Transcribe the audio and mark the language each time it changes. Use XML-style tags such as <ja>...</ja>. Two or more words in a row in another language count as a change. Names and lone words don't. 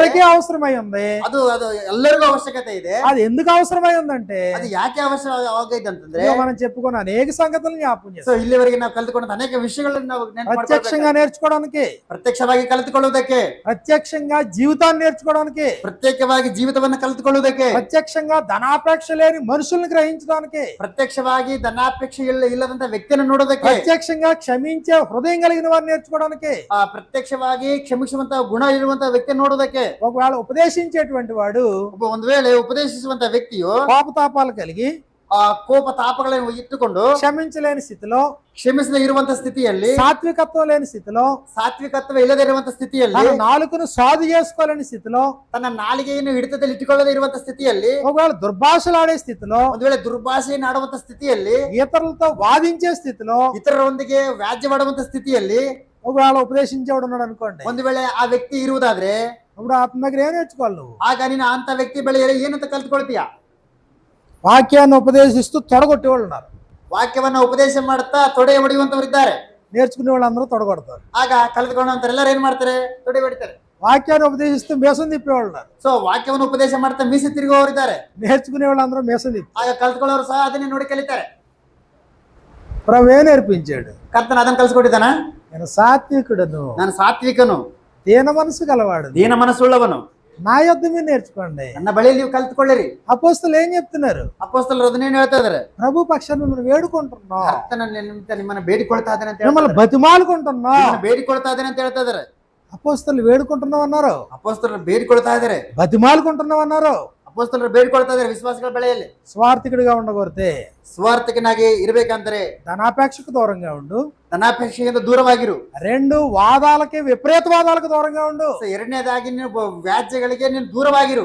<te>అందరికీ అవసరమై ఉంది.</te> <kn>ಅದು ಎಲ್ಲರಿಗೂ ಅವಶ್ಯಕತೆ ಇದೆ.</kn> <te>అది ఎందుకు అవసరమై ఉందంటే</te> <kn>ಅದು ಯಾಕೆ ಅವಶ್ಯಕವಾಗೈತೆ ಅಂತಂದ್ರೆ</kn> <te>మనం చెప్పుకున్న అనేక సంగతులను జ్ఞాపకం</te> <kn>ಸೊ</kn> <te>చేస్తాం.</te> <kn>ಇಲ್ಲಿವರೆಗೆ ನಾವು ಕಲ್ತುಕೊಂಡ ಅನೇಕ ವಿಷಯಗಳನ್ನು ನಾವು</kn> <te>ప్రత్యక్షంగా నేర్చుకోవడానికి,</te> <kn>ಪ್ರತ್ಯಕ್ಷವಾಗಿ ಕಲಿತುಕೊಳ್ಳುವುದಕ್ಕೆ,</kn> <te>ప్రత్యక్షంగా జీవితాన్ని నేర్చుకోవడానికి,</te> <kn>ಪ್ರತ್ಯೇಕವಾಗಿ ಜೀವಿತವನ್ನು ಕಲಿತುಕೊಳ್ಳುವುದಕ್ಕೆ,</kn> <te>ప్రత్యక్షంగా ధనాపేక్ష లేని మనుషుల్ని గ్రహించడానికి,</te> <kn>ಪ್ರತ್ಯಕ್ಷವಾಗಿ ಧನಾಪೇಕ್ಷೆ ಇಲ್ಲದಂತ ವ್ಯಕ್ತಿಯನ್ನು ನೋಡೋದಕ್ಕೆ,</kn> <te>ప్రత్యక్షంగా క్షమించే హృదయం కలిగిన వారిని నేర్చుకోవడానికి,</te> <kn>ಪ್ರತ್ಯಕ್ಷವಾಗಿ ಕ್ಷಮಿಸುವಂತ ಗುಣ ಇರುವಂತ ವ್ಯಕ್ತಿ ನೋಡೋದಕ್ಕೆ.</kn> <te>ఒకవేళ ఉపదేశించేటువంటి వాడు</te> <kn>ಒಂದು ವೇಳೆ ಉಪದೇಶಿಸುವಂತ ವ್ಯಕ್ತಿಯು</kn> <te>కోపతాపాలు కలిగి</te> <kn>ಕೋಪ ತಾಪಗಳನ್ನು ಇಟ್ಟುಕೊಂಡು</kn> <te>క్షమించలేని స్థితిలో,</te> <kn>ಕ್ಷಮಿಸದೇ ಇರುವಂತ ಸ್ಥಿತಿಯಲ್ಲಿ,</kn> <te>సాత్వికత్వం లేని స్థితిలో,</te> <kn>ಸಾತ್ವಿಕತ್ವ ಇಲ್ಲದೆ ಇರುವಂತ ಸ್ಥಿತಿಯಲ್ಲಿ,</kn> <te>తన నాలుకను సాధు చేసుకోలేని స్థితిలో,</te> <kn>ತನ್ನ ನಾಲಿಗೆಯನ್ನು ಹಿಡಿತದಲ್ಲಿ ಇಟ್ಟುಕೊಳ್ಳದೆ ಇರುವಂತ ಸ್ಥಿತಿಯಲ್ಲಿ,</kn> <te>ఒకవేళ దుర్భాషలాడే స్థితిలో,</te> <kn>ಒಂದು ವೇಳೆ ದುರ್ಭಾಷೆಯನ್ನು ಆಡುವಂತ ಸ್ಥಿತಿಯಲ್ಲಿ,</kn> <te>ఇతరులతో వాదించే స్థితిలో,</te> <kn>ಇತರರೊಂದಿಗೆ ವ್ಯಾಜ್ಯವಾಡುವಂತ ಸ್ಥಿತಿಯಲ್ಲಿ</kn> <te>ఒకవేళ ఉపదేశించేవాడు ఉన్నాడు అనుకోండి,</te> <kn>ಒಂದು ವೇಳೆ ಆ ವ್ಯಕ್ತಿ ಇರುವುದಾದ್ರೆ</kn> <te>అప్పుడు అతని దగ్గర ఏం నేర్చుకోవాలి నువ్వు?</te> <kn>ಆಗ ನೀನು ಅಂತ ವ್ಯಕ್ತಿ ಬಳಿ ಏನಂತ ಕಲ್ತ್ಕೊಳ್ತೀಯ?</kn> <te>వాక్యాన్ని ఉపదేశిస్తూ తొడగొట్టేవాళ్ళు ఉన్నారు.</te> <kn>ವಾಕ್ಯವನ್ನ ಉಪದೇಶ ಮಾಡುತ್ತಾ ತೊಡೆ ಹೊಡೆಯುವಂತವರಿದ್ದಾರೆ.</kn> <te>నేర్చుకునే వాళ్ళందరూ తొడగొడతారు.</te> <kn>ಆಗ ಕಲಿತುಕೊಂಡಂತರೆಲ್ಲರೂ ಏನ್ ಮಾಡ್ತಾರೆ? ತೊಡೆ ಹೊಡಿತಾರೆ.</kn> <te>వాక్యాన్ని ఉపదేశిస్తూ మేసం తిప్పేవాళ్ళు ఉన్నారు.</te> <kn>ಸೊ ವಾಕ್ಯವನ್ನು ಉಪದೇಶ ಮಾಡ್ತಾ ಮೀಸೆ ತಿರುಗುವವರಿದ್ದಾರೆ.</kn> <te>నేర్చుకునే వాళ్ళందరూ మేసం తిప్పి,</te> <kn>ಆಗ ಕಲ್ತ್ಕೊಳ್ಳೋರು ಸಹ ಅದನ್ನೇ ನೋಡಿ ಕಲಿತಾರೆ.</kn> <te>ప్రభు నేర్పించాడు,</te> <kn>ಕರ್ತನ ಅದನ್ನ ಕಲ್ಸ್ಕೊಟ್ಟಿದ್ದಾನ.</kn> <te>నేను సాత్వికుడను,</te> <kn>ನಾನು ಸಾತ್ವಿಕನು,</kn> <te>దీన మనసు గలవాడు,</te> <kn>ದೀನ ಮನಸ್ಸುಳ್ಳವನು,</kn> <te>నా యొద్ద మీరు నేర్చుకోండి.</te> <kn>ನನ್ನ ಬಳಿಯಲ್ಲಿ ನೀವು ಕಲ್ತ್ಕೊಳ್ಳಿರಿ.</kn> <te>అపోస్తలు ఏం చెప్తున్నారు?</te> <kn>ಅಪೊಸ್ತಲರು ಅದನ್ನೇನು ಹೇಳ್ತಾ ಇದಾರೆ?</kn> <te>ప్రభు పక్షాన్ని మిమ్మల్ని వేడుకుంటున్నాం,</te> <kn>ಕರ್ತನ ನಿಮಿತ್ತ ನಿಮ್ಮನ್ನ ಬೇಡಿಕೊಳ್ತಾ ಇದ್ದೇನೆ ಅಂತ</kn> <te>మిమ్మల్ని</te> <kn>ಹೇಳ್ತಾರೆ.</kn> <te>బతిమాలుకుంటున్నాం.</te> <kn>ನಿಮ್ಮನ್ನ ಬೇಡಿಕೊಳ್ತಾ ಇದ್ದೇನೆ ಅಂತ ಹೇಳ್ತಾ ಇದಾರೆ.</kn> <te>అపోస్తలు వేడుకుంటున్నాం అన్నారు,</te> <kn>ಅಪೊಸ್ತಲರು ಬೇಡಿಕೊಳ್ತಾ ಇದಾರೆ.</kn> <te>బతిమాలుకుంటున్నాం అన్నారు.</te> <kn>ಅಪೊಸ್ತಲರು ಬೇಡಿಕೊಳ್ತಾ ಇದಾರೆ ವಿಶ್ವಾಸಗಳ ಬೆಳೆಯಲ್ಲಿ.</kn> <te>స్వార్థికుడిగా ఉండకూడదే,</te> <kn>ಸ್ವಾರ್ಥಕನಾಗಿ ಇರಬೇಕಂದ್ರೆ</kn> <te>ధనాపేక్షకు దూరంగా ఉండు.</te> <kn>ಧನಾಪೇಕ್ಷೆಯಿಂದ ದೂರವಾಗಿರು.</kn> <te>2 వాదాలకి విపరీతవాదాలకు దూరంగా ఉండు.</te> <kn>ಎರಡನೇದಾಗಿ ನೀನು ವ್ಯಾಜ್ಯಗಳಿಗೆ ನೀನು ದೂರವಾಗಿರು.</kn>